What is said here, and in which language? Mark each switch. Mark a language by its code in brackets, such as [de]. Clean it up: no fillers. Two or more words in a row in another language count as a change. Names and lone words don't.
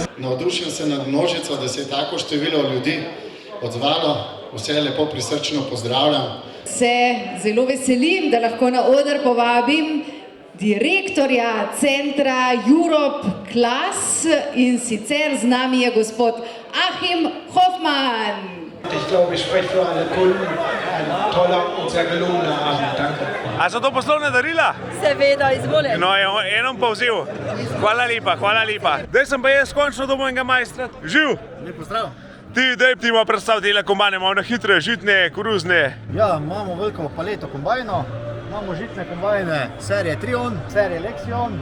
[sl] Navdušen sem nad množico, da se je tako število ljudi odzvalo. Vse lepo prisrčno pozdravljam. Se zelo veselim, da lahko na oder povabim direktorja centra Europe Class in sicer z nami je gospod Achim Hoffmann. [de] Ich glaube, ich spreche für alle Kunden. Ein toller und sehr gelungener Abend. Danke. [sl] A so to poslovne darila? Seveda, izvolite. No, enom pa vzel. Hvala lepa. Daj sem pa jaz končno do mojega majstra. Živ! Lep pozdrav. Daj ti ima predstaviti tele kombajne, imamo na hitre, žitne, koruzne. Ja, imamo veliko paleto kombajnov. Imamo žitne kombajne serije Trion, serije Lexion.